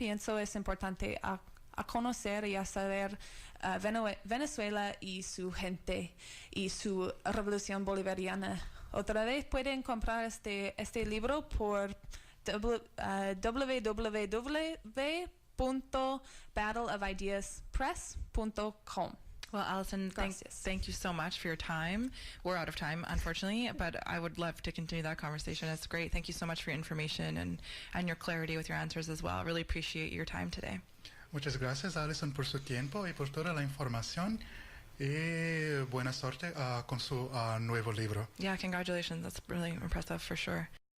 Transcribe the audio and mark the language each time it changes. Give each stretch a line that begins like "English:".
Spanish: Pienso es importante a conocer y a saber Venezuela y su gente y su revolución bolivariana. Otra vez pueden comprar este libro por www.battleofideaspress.com.
English: Well, Alison, thank you so much for your time. We're out of time, unfortunately, but I would love to continue that conversation. It's great. Thank you so much for your information and your clarity with your answers as well. I really appreciate your time today.
Spanish: Muchas gracias, Alison, por su tiempo y por toda la información. Y buena suerte con su nuevo libro.
English: Yeah, congratulations. That's really impressive for sure.